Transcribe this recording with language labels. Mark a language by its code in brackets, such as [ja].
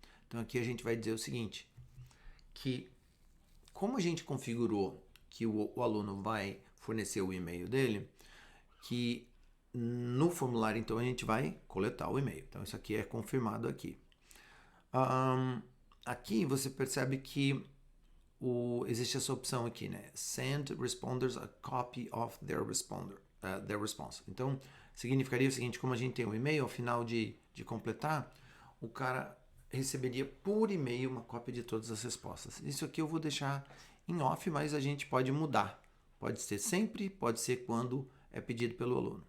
[pt] Então aqui a gente vai dizer o seguinte, que como a gente configurou que o aluno vai fornecer o e-mail dele, que no formulário, então, a gente vai coletar o e-mail. Então, isso aqui é confirmado aqui. Aqui você percebe que existe essa opção aqui, né? [en] Send responders a copy of their response. [pt] Então, significaria o seguinte, como a gente tem um e-mail, ao final de completar, o cara receberia por e-mail uma cópia de todas as respostas. Isso aqui eu vou deixar em off, mas a gente pode mudar. Pode ser sempre, pode ser quando é pedido pelo aluno.